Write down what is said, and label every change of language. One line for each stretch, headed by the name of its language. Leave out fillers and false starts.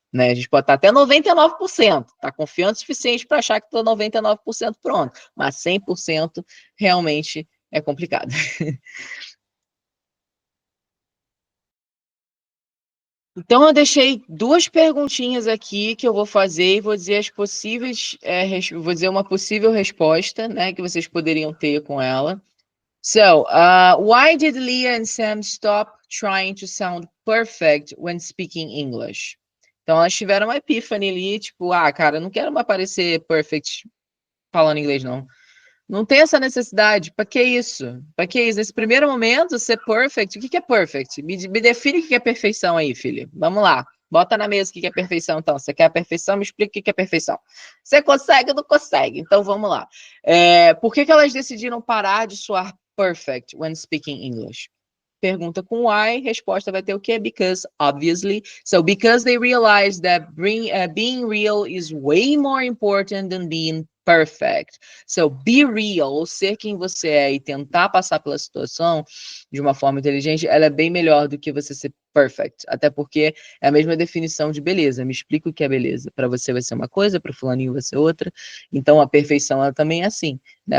Portuguese: Né? A gente pode estar até 99%, tá confiante o suficiente para achar que estou 99% pronto, mas 100% realmente é complicado. Então, eu deixei duas perguntinhas aqui que eu vou fazer e vou dizer as possíveis, vou dizer uma possível resposta, né, que vocês poderiam ter com ela.
English: So, why did Leah and Sam stop trying to sound perfect when speaking English?
Portuguese: Então, elas tiveram uma epífane ali, tipo, cara, eu não quero mais parecer perfect falando inglês, não. Não tem essa necessidade. Pra que isso? Pra que isso? Nesse primeiro momento, ser perfect, o que é perfect? Me define o que é perfeição aí, filho. Vamos lá. Bota na mesa o que é perfeição, então. Você quer a perfeição? Me explica o que é perfeição. Você consegue ou não consegue? Então, vamos lá. Por que elas decidiram parar de soar perfect
English: when speaking English?
Portuguese: Pergunta com why, resposta vai ter o quê?
English: Because, obviously. So, because they realized that being real is way more important than being perfect. So, be real,
Portuguese: ser quem você é e tentar passar pela situação de uma forma inteligente, ela é bem melhor do que você ser perfect. Até porque é a mesma definição de beleza. Me explica o que é beleza. Para você vai ser uma coisa, para o fulaninho vai ser outra. Então, a perfeição ela também é assim. Né?